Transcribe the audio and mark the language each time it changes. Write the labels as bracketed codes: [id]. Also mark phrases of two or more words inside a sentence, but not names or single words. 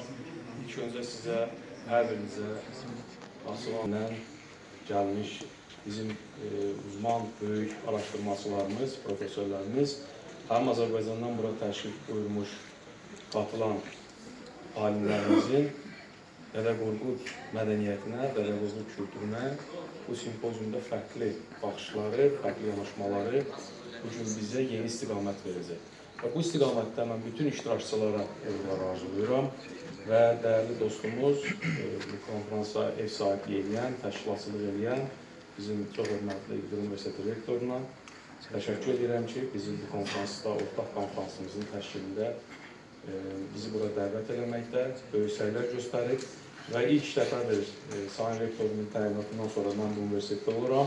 [tr] İlk önce size, her birinize asılandan gelmiş bizim uzman, büyük araştırmacılarımız, profesörlerimiz, hem Azerbaycan'dan buraya təşrif buyurmuş katılan alimlerimizin Dede Korkut mədəniyyətinə, Dede Korkut kültürünə bu simpoziumda farklı baxışları, farklı yanaşmaları bugün bize [az] yeni istiqamət verəcək. Və bu istiqamətdə mən bütün iştirakçılara uğurlar arzulayıram və dəyərli dostumuz, bu konferansa ev sahibliyi edən, təşkilatçılıq edən bizim çox hörmətli İqdir Universiteti rektoruna təşəkkür edirəm ki, bizim bu konferansda, ortaq konferansımızın təşkilində bizi bura dəvət eləməkdə böyük səylər göstərib və ilk dəfədir Sayın Rektorumun təyinatından sonra mən bu universitetdə oluram.